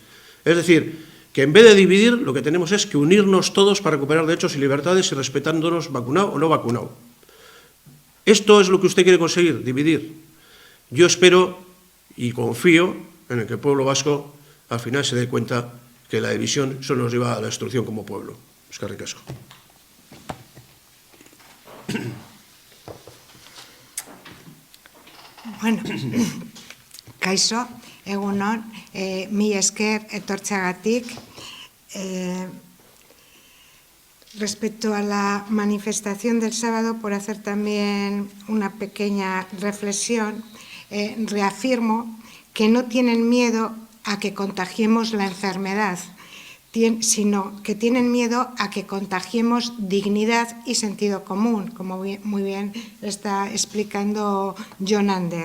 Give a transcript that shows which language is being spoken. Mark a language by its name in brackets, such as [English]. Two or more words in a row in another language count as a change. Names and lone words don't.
[Spanish] Es decir, que en vez de dividir, lo que tenemos es que unirnos todos para recuperar derechos y libertades y respetándonos vacunado o no vacunado. ¿Esto es lo que usted quiere conseguir? Dividir. Yo espero y confío en el que el pueblo vasco al final se dé cuenta que la división solo nos lleva a la destrucción como pueblo. [Basque] Eskerrik asko. Bueno, kaixo, egunon, mila esker etortzeagatik. [Spanish] Respecto a la manifestación del sábado, por hacer también una pequeña reflexión, reafirmo que no tienen miedo a que contagiemos la enfermedad, sino que tienen miedo a que contagiemos dignidad y sentido común, como muy bien está explicando John Ander.